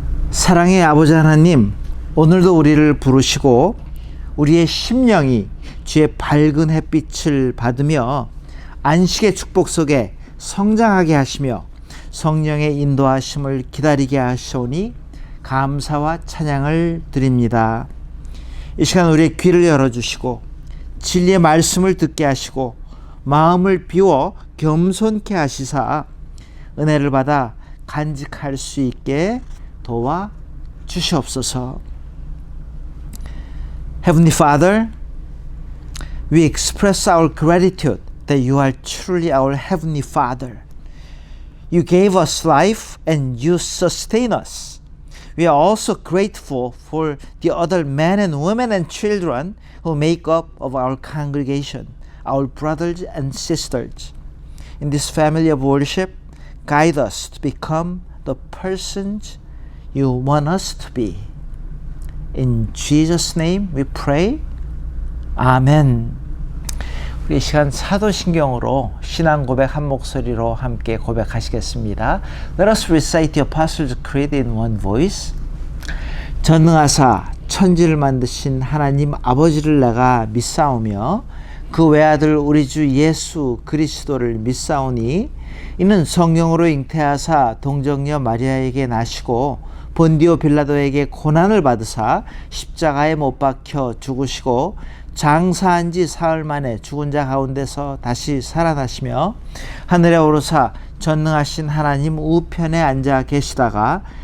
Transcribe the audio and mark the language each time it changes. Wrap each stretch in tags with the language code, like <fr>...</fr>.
<ko>사랑의 아버지 하나님, 오늘도 우리를 부르시고 우리의 심령이 주의 밝은 햇빛을 받으며 안식의 축복 속에 성장하게 하시며 성령의 인도하심을 기다리게 하시오니 감사와 찬양을 드립니다. 이 시간 우리의 귀를 열어주시고 진리의 말씀을 듣게 하시고 마음을 비워 겸손케 하시사 은혜를 받아 간직할 수 있게 도와 주시옵소서.</ko> <en>Heavenly Father, we express our gratitude that you are truly our Heavenly Father. You gave us life and you sustain us. We are also grateful for the other men and women and children who make up of our congregation, our brothers and sisters. In this family of worship, guide us to become the persons you want us to be. In Jesus' name we pray. 아멘.</en> <ko>우리 이 시간 사도신경으로 신앙 고백 한 목소리로 함께 고백하시겠습니다.</ko> <en>Let us recite the Apostles' Creed in one voice.</en> <ko>전능하사 천지를 만드신 하나님 아버지를 내가 믿사오며 그 외아들 우리 주 예수 그리스도를 믿사오니 이는 성령으로 잉태하사 동정녀 마리아에게 나시고 본디오 빌라도에게 고난을 받으사 십자가에 못 박혀 죽으시고 장사한 지 사흘 만에 죽은 자 가운데서 다시 살아나시며 하늘에 오르사 전능하신 하나님 우편에 앉아 계시다가</ko>